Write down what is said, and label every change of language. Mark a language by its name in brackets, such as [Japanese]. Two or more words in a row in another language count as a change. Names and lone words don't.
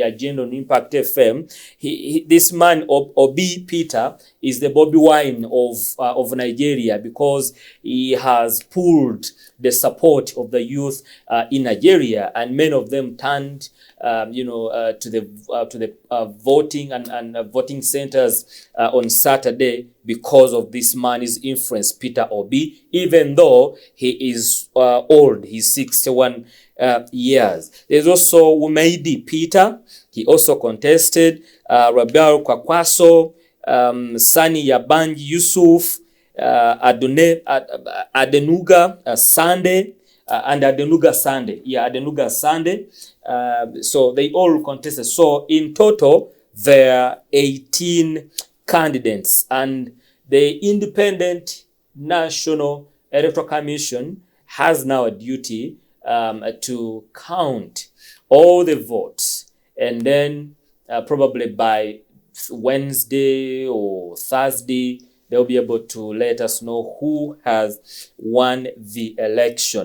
[English] Agenda on Impact FM, this man, Obi Peter, is the Bobby Wine of Nigeria, because he has pulled the support of the youth in Nigeria, and many of them turned to the voting and voting centers on Saturday because of this man's influence, Peter Obi, even though he is old. He's 61 years. There's also Umeidi Peter. He also contested. Rabial Kwakwaso, Sani Yabanji Yusuf, Adenuga Sande, and Adenuga Sande. Yeah, Adenuga Sande. So they all contested. So in total, there are 18 candidates, and the Independent National Electoral Commission has now a duty to count all the votes, and then probably by Wednesday or Thursday, they'll be able to let us know who has won the election.